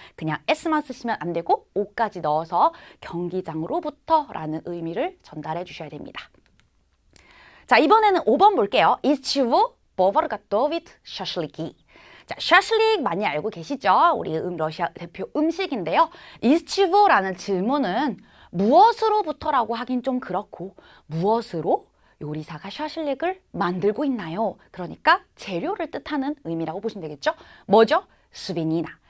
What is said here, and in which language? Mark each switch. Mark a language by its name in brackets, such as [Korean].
[Korean] 그냥 S만 쓰시면 안 되고 O까지 넣어서 경기장으로부터라는 의미를 전달해 주셔야 됩니다. 자, 이번에는 5번 볼게요. [Russian] Из чего повар готовит шашлыки? [Korean] 자, 샤슬릭 많이 알고 계시죠? 우리 러시아 대표 음식인데요. [Russian] Из чего? [Korean] 라는 질문은 무엇으로부터라고 하긴 좀 그렇고 무엇으로 요리사가 샤슬릭을 만들고 있나요? 그러니까 재료를 뜻하는 의미라고 보시면 되겠죠? 뭐죠? 스비니나.